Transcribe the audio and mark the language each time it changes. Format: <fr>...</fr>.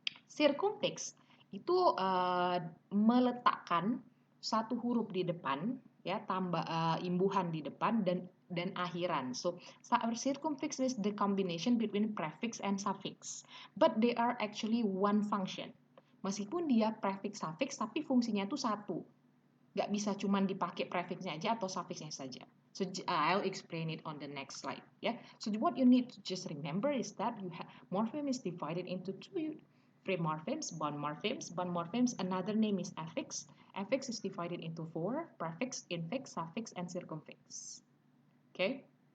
<id>Circumfix itu meletakkan satu huruf di depan, ya, tambah imbuhan di depan dan akhiran.</id> <en>So circumfix is the combination between prefix and suffix, but they are actually one function.</en> <id>Meskipun dia prefix suffix, tapi fungsinya itu satu. Nggak bisa cuma dipakai prefixnya aja atau suffixnya saja.</id> <en>So I'll explain it on the next slide. Yeah. So what you need to just remember is that you have morpheme is divided into two free morphemes, bound morphemes. Bound morphemes, another name is affix. Affix is divided into 4: prefix, infix, suffix, and circumfix. Okay.</en>